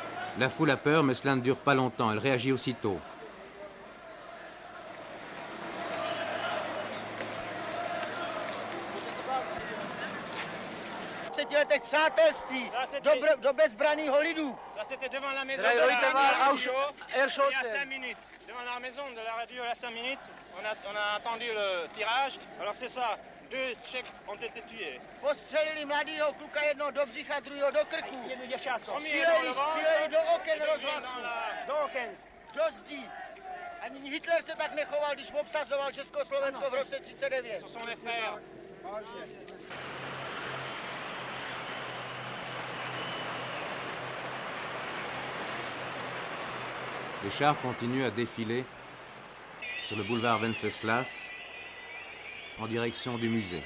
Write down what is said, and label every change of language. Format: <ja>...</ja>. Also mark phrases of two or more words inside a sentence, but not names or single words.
<fr>La foule a peur, mais cela ne dure pas longtemps. Elle réagit aussitôt.</fr> <cs>Letech přátelství do bezbranného lidu.</cs> <fr>Ça c'était devant la maison de la radio, il y a 5 minutes. Devant la maison de la radio, il y a 5 minutes, on a attendu le tirage. Alors c'est ça, 2 Tchèques ont été tués.</fr> <cs>Postřelili mladýho kluka jednoho do břicha, druhého do krku. Jedno děvčátko. Stříleli do oken rozhlasu. Do oken. Do zdí. Ani Hitler se tak nechoval, když obsazoval Československo v roce 1939. To jsou</cs> <fr>les frères. Les chars continuent à défiler sur le boulevard Wenceslas en direction du musée.</fr>